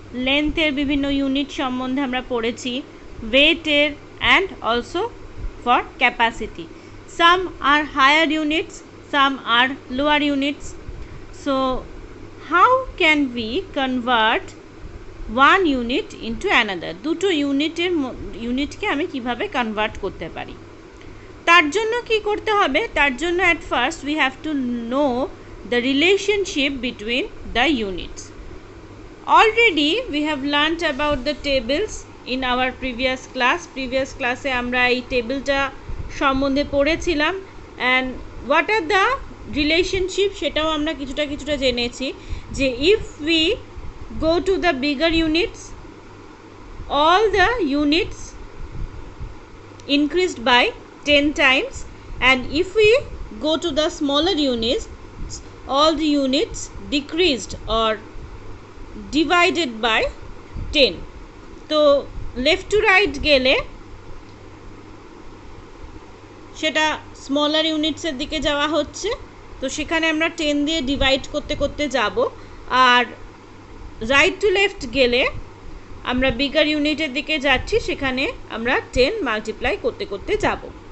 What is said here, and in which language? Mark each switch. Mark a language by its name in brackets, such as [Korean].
[Bangla] Length এর বিভিন্ন unit সম্বন্ধে আমরা পড়েছি, weight এর [English] and also for capacity. Some are higher units, some are lower units. So how can we convert one unit into another? [Bangla] দুটো ইউনিটকে আমি কিভাবে কনভার্ট করতে পারি? তার জন্য কি করতে হবে? তার জন্য [English] at first we have to know the relationship between the units. Already we have learnt about the tables in our previous class. Previous classে [Bangla] আমরা এই টেবিলটা সম্বন্ধে পড়েছিলাম, [English] and what are the relationship [Bangla] সেটাও আমরা কিছুটা জেনেছি যে [English] if we go to the bigger units, all the units increased by 10 times, and if we go to the smaller units, all the units decreased or divided by 10. [Bangla] তো left to right গেলে সেটা smaller units এর দিকে যাওয়া হচ্ছে, তো সেখানে আমরা 10 দিয়ে ডিভাইড করতে যাব, আর রাইট টু লেফট গেলে আমরা বিগার ইউনিটের দিকে যাচ্ছি, সেখানে আমরা 10 মাল্টিপ্লাই করতে যাব।